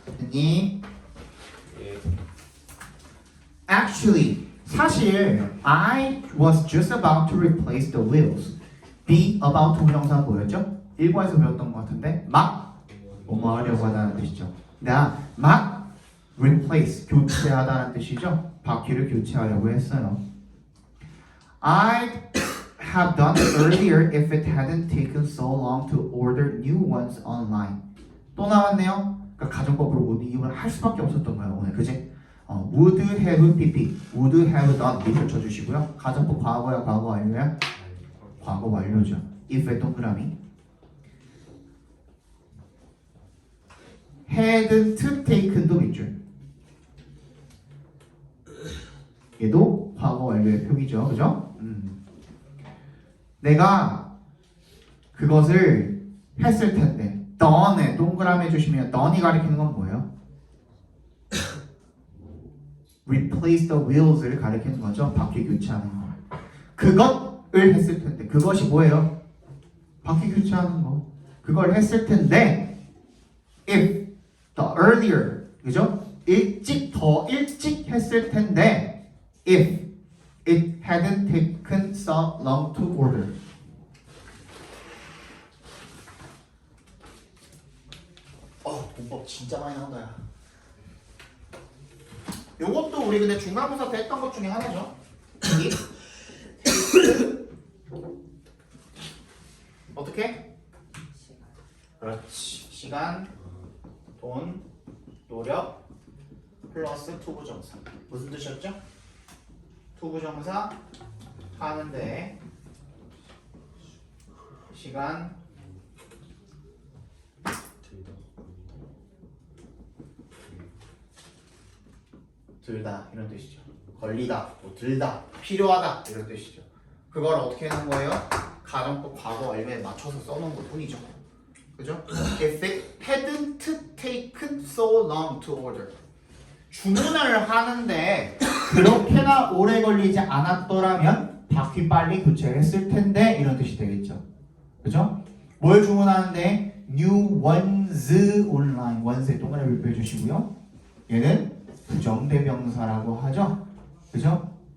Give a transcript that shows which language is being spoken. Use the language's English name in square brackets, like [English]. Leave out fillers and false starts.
[English] 님 Actually, [Korean] 사실 [English] I was just about to replace the wheels. be about to [Korean] 명사 뭐였죠? 1과에서 배웠던 것 같은데 막 뭐뭐 하려고 하다는 뜻이죠. 나 막 replace, 교체하다는 뜻이죠. 바퀴를 교체하려고 했어요. [English] I'd have done it earlier if it hadn't taken so long to order new ones online. [Korean] 또 나왔네요. 그러니까 가정법으로 모든 이유를 할 수밖에 없었던 거예요. 오늘 그지? [English] would have pp, would have done [Korean] 밑을 쳐주시고요. 가정법 과거야, 과거 완료야? 과거 완료죠. if의 동그라미. [English] hadn't taken [Korean] 도 밑줄. 얘도 과거 완료의 표기죠. 그죠? 내가 그것을 했을 텐데 done에 동그라미 해주시면 done이 가리키는 건 뭐예요? [English] replace the wheels [Korean] 를 가리키는 거죠. 바퀴 교체하는 거. 그것을 했을 텐데 그것이 뭐예요? 바퀴 교체하는 거. 그걸 했을 텐데 [English] if the earlier [Korean] 그죠? 더 일찍 했을 텐데 [English] if it hadn't taken so long to order. [Korean] 문법 진짜 많이 나온다 야. 요것도 우리 근데 중간고사 때 했던 것 중에 하나죠. 어떻게? 그렇지. 시간, 돈, 노력 플러스 투부정사. 무슨 뜻이었죠? 투부정사 하는데 시간 들다 이런 뜻이죠. 걸리다, 뭐 들다, 필요하다 이런 뜻이죠. 그걸 어떻게 하는 거예요? 가정법 과거 완료에 맞춰서 써놓은 것 뿐이죠. 그죠? [English] If it hadn't taken so long to order. [Korean] 주문을 하는데 그렇게나 오래 걸리지 않았더라면 바퀴 빨리 교체를 했을 텐데 이런 뜻이 되겠죠. 그죠? 뭘 주문하는데 [English] new ones online [Korean] ones에 동그라미 빼주시고요. 얘는 부정대명사라고 하죠. 그죠?